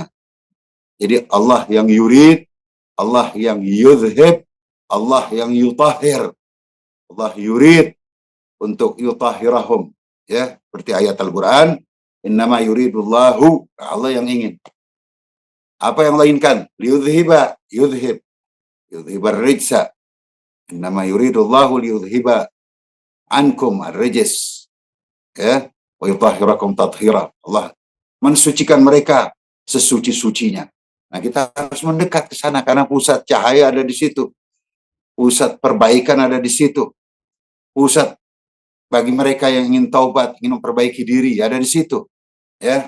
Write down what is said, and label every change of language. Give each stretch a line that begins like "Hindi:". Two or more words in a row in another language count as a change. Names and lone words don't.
Indonesian: Jadi Allah yang yurid, Allah yang yudhib, Allah yang yutahhir. Allah yurid untuk yutahhirahum, ya, seperti ayat Al-Qur'an,
Arabic: إنما يريد الله,
Indonesian: Allah yang ingin. Apa yang lainkan?
Arabic: ليذهب، يذهب، يذهب الرجس. إنما يريد الله ليذهب عنكم الرجس, ya, ويطهركم تطهيرا.
Indonesian: Allah mensucikan mereka sesuci-sucinya. Nah, kita harus mendekat ke sana karena pusat cahaya ada di situ. Pusat perbaikan ada di situ. Pusat bagi mereka yang ingin taubat, ingin memperbaiki diri ada di situ, ya.